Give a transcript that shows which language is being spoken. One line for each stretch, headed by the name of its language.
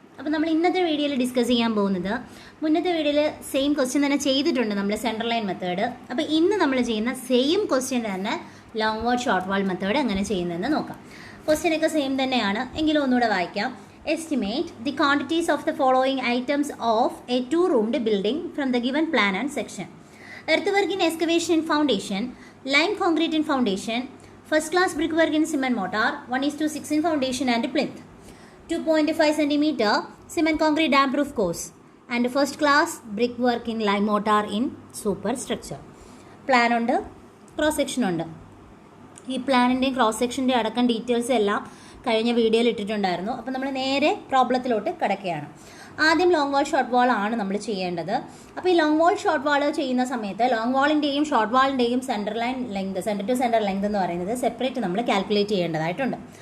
Malayalam: അപ്പോൾ നമ്മൾ ഇന്നത്തെ വീഡിയോയിൽ ഡിസ്കസ് ചെയ്യാൻ പോകുന്നത് മുന്നത്തെ വീഡിയോയിൽ സെയിം ക്വസ്റ്റ്യൻ തന്നെ ചെയ്തിട്ടുണ്ട് നമ്മൾ സെൻട്രൽ ലൈൻ മെത്തേഡ്. അപ്പോൾ ഇന്ന് നമ്മൾ ചെയ്യുന്ന സെയിം ക്വസ്റ്റ്യൻ തന്നെ ലോങ് വാൾ ഷോർട്ട് വാൾ മെത്തേഡ് എങ്ങനെ ചെയ്യുന്നതെന്ന് നോക്കാം. ക്വസ്റ്റ്യനൊക്കെ സെയിം തന്നെയാണ്, എങ്കിലും ഒന്നുകൂടെ വായിക്കാം.
English: Estimate the quantities of the following items of a 2-roomed building from the given plan and section. earthwork in excavation in foundation, lime concrete in foundation, first class brickwork in cement mortar, 1:6 in foundation and plinth, 2.5 cm cement concrete damp proof course, and first class brickwork in lime mortar in superstructure.
Malayalam: Plan ഉണ്ട്, cross section ഉണ്ട്. ഈ പ്ലാനിൻ്റെയും cross സെക്ഷൻ്റെ അടക്കം details എല്ലാം കഴിഞ്ഞ വീഡിയോയിൽ ഇട്ടിട്ടുണ്ടായിരുന്നു. അപ്പോൾ നമ്മൾ നേരെ പ്രോബ്ലത്തിലോട്ട് കിടക്കുകയാണ്. ആദ്യം ലോങ് വാൾ ഷോർട്ട് വാൾ ആണ് നമ്മൾ ചെയ്യേണ്ടത്. അപ്പോൾ ഈ ലോങ് വാൾ ഷോർട്ട് വാൾ ചെയ്യുന്ന സമയത്ത് long വാളിൻ്റെയും short വാളിൻ്റെയും centre line length, centre to centre length എന്ന് പറയുന്നത് സെപ്പറേറ്റ് നമ്മൾ കാൽക്കുലേറ്റ് ചെയ്യേണ്ടതായിട്ടുണ്ട്.